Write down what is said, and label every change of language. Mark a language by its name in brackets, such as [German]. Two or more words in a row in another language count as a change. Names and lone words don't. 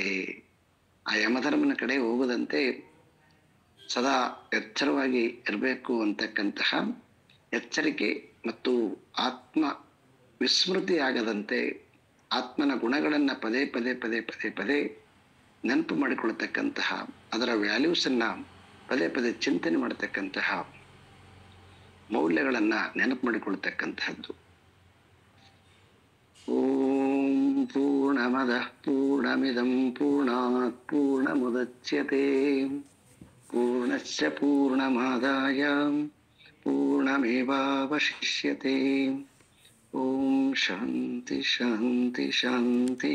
[Kannada] ಆ ಯಮಧರ್ಮನ ಕಡೆ ಹೋಗದಂತೆ ಸದಾ ಎಚ್ಚರವಾಗಿ ಇರಬೇಕು ಅಂತಕ್ಕಂತಹ ಎಚ್ಚರಿಕೆ ಮತ್ತು ಆತ್ಮ ವಿಸ್ಮೃತಿ ಆಗದಂತೆ ಆತ್ಮನ ಗುಣಗಳನ್ನು ಪದೇ ಪದೇ ಪದೇ ಪದೇ ಪದೇ ನೆನಪು ಮಾಡಿಕೊಳ್ತಕ್ಕಂತಹ, ಅದರ ವ್ಯಾಲ್ಯೂಸನ್ನು ಪದೇ ಪದೇ ಚಿಂತನೆ ಮಾಡತಕ್ಕಂತಹ, ಮೌಲ್ಯಗಳನ್ನು ನೆನಪು ಮಾಡಿಕೊಳ್ತಕ್ಕಂತಹದ್ದು. [Sanskrit] ಓಂ ಪೂರ್ಣಮದಃ ಪೂರ್ಣಮಿದಂ ಪೂರ್ಣಾತ್ ಪೂರ್ಣಮುದಚ್ಯತೆ ಪೂರ್ಣಸ್ಯ ಪೂರ್ಣಮಾದಾಯ ಪೂರ್ಣಮೇವಾವಶಿಷ್ಯತೆ. ಓಂ ಶಾಂತಿ ಶಾಂತಿ ಶಾಂತಿ.